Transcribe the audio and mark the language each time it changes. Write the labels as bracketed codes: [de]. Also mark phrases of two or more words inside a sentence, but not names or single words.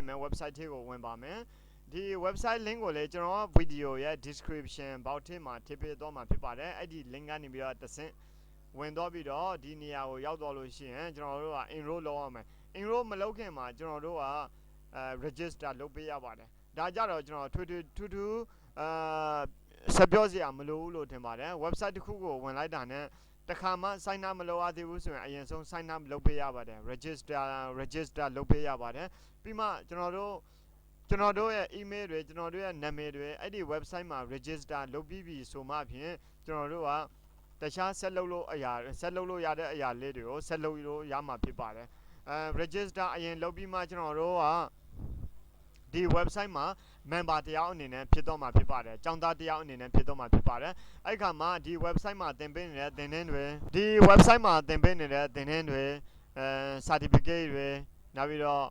[my] မယ် website ထဲကိုဝင်ပါမယ်။ဒီ [en] website link [my] ကိုလည်းကျွန်တော်ဗီဒီယိုရဲ့ [en] description box [my] ထဲမှာထည့်ပေးသွားမှာဖြစ်ပါတယ်။အဲ့ဒီ link ကနေပြီးတော့တစ်ဆင့်ဝင်တော့ပြီးတော့ဒီနေရာကိုရောက်တော့လို့ရှိရင်ကျွန်တော်တို့က enroll လုပ်ရမယ် enroll မလုပ်ခင်မှာကျွန်တော်တို့ကregister လုပ်ပေးရပါတယ်ဒါကြတော့ကျွန်တော်ထူးဆက်ပြောစရာမလိုဘူးလို့ထင်ပါတယ် website တစ်ခုကိုဝင်လိုက်တာနဲ့တခါမှ [en] sign up [my] မလုပ်ရသေးဘူးဆိုရင်အရင်ဆုံး [en] sign up [my] လုပ်ပေးရပါတယ် register လုပ်ပေးရပါတယ်ပြီးမှကျွန်တော်တို့ရဲ့ email တွေကျွန်တော်တို့ရဲ့နာမည်တွေအဲ့ဒီ website မှာ register လုပ်ပြီးပြီ ဆိုမှဖြင့်ကျွန်တော်တို့ကတခြားဆက်လုပ်လို့ရတဲ့အရာလေးတွေကိုဆက်လုပ်လို့ရမှာဖြစ်ပါတယ်register အရင်လုပ်ပြီးမှကျွန်တော်တို့ကဒီ website မှာ member တယောက်အနေနဲ့ဖြစ်တော့မှာဖြစ်ပါတယ်ကျောင်းသားတယောက်အနေနဲ့ဖြစ်တော့မှာဖြစ်ပါတယ်အဲ့ခါမှာဒီ website မှာသင်ပေးနေတဲ့သင်တန်းတွေဒီ website မှာသင်ပေးနေတဲ့သင်တန်းတွေcertificate တွေနောက်ပြီးတော့